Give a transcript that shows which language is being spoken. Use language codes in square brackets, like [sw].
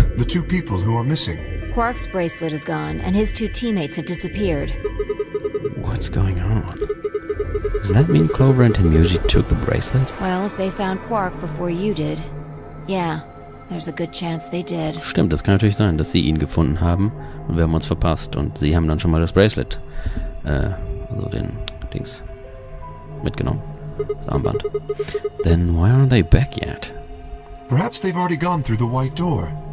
[en] The 2 people who are missing. Quark's bracelet is gone, and his 2 teammates have disappeared. What's going on? Does that mean Clover and Tenmyoji took the bracelet? Well, if they found Quark before you did, yeah, there's a good chance they did. [de] Stimmt, das kann natürlich sein, dass sie ihn gefunden haben und wir haben uns verpasst und sie haben dann schon mal das Bracelet, also den Dings, mitgenommen. Das Armband. [en] Then why aren't they back yet? Perhaps they've already gone through the white door.